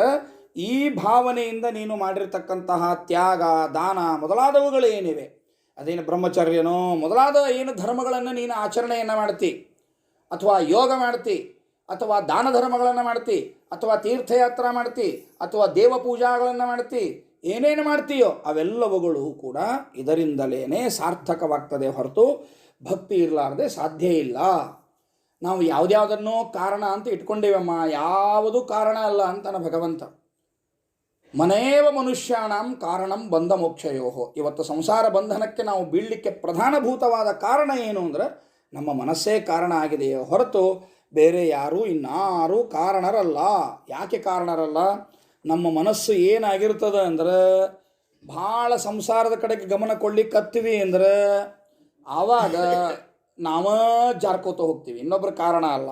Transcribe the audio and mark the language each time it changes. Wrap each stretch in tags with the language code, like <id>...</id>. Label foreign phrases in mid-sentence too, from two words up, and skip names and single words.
<kn>ಈ ಭಾವನೆಯಿಂದ ನೀನು ಮಾಡಿರ್ತಕ್ಕಂತಹ ತ್ಯಾಗ, ದಾನ ಮೊದಲಾದವುಗಳೇನಿವೆ, ಅದೇನು ಬ್ರಹ್ಮಚರ್ಯನೋ ಮೊದಲಾದ ಏನು ಧರ್ಮಗಳನ್ನು ನೀನು ಆಚರಣೆಯನ್ನು ಮಾಡ್ತಿ, ಅಥವಾ ಯೋಗ ಮಾಡ್ತಿ, ಅಥವಾ ದಾನ ಧರ್ಮಗಳನ್ನು ಮಾಡ್ತಿ, ಅಥವಾ ತೀರ್ಥಯಾತ್ರಾ ಮಾಡ್ತಿ, ಅಥವಾ ದೇವ ಪೂಜಾಗಳನ್ನು ಮಾಡ್ತಿ, ಏನೇನು ಮಾಡ್ತೀಯೋ ಅವೆಲ್ಲವುಗಳು ಕೂಡ ಇದರಿಂದಲೇ ಸಾರ್ಥಕವಾಗ್ತದೆ ಹೊರತು ಭಕ್ತಿ ಇರಲಾರದೆ ಸಾಧ್ಯ ಇಲ್ಲ. ನಾವು ಯಾವುದ್ಯಾವುದನ್ನೋ ಕಾರಣ ಅಂತ ಇಟ್ಕೊಂಡೇವಮ್ಮ, ಯಾವುದು ಕಾರಣ ಅಲ್ಲ ಅಂತಾನೆ ಭಗವಂತ.</kn> <sa>ಮನೇವ ಮನುಷ್ಯಾಣಂ ಕಾರಣಂ ಬಂಧ ಮೋಕ್ಷಯೋ.</sa> <kn>ಇವತ್ತು ಸಂಸಾರ ಬಂಧನಕ್ಕೆ ನಾವು ಬೀಳಲಿಕ್ಕೆ ಪ್ರಧಾನಭೂತವಾದ ಕಾರಣ ಏನು ಅಂದರೆ ನಮ್ಮ ಮನಸ್ಸೇ ಕಾರಣ ಆಗಿದೆಯೋ ಹೊರತು ಬೇರೆ ಯಾರೂ ಇನ್ನಾರೂ ಕಾರಣರಲ್ಲ. ಯಾಕೆ ಕಾರಣರಲ್ಲ? ನಮ್ಮ ಮನಸ್ಸು ಏನಾಗಿರ್ತದೆ ಅಂದರೆ ಭಾಳ ಸಂಸಾರದ ಕಡೆಗೆ ಗಮನ ಕೊಡ್ಲಿಕ್ಕತ್ತೀವಿ ಅಂದರೆ ಆವಾಗ ನಾವೇ ಜಾರ್ಕೋತ ಹೋಗ್ತೀವಿ, ಇನ್ನೊಬ್ಬರ ಕಾರಣ ಅಲ್ಲ.</kn>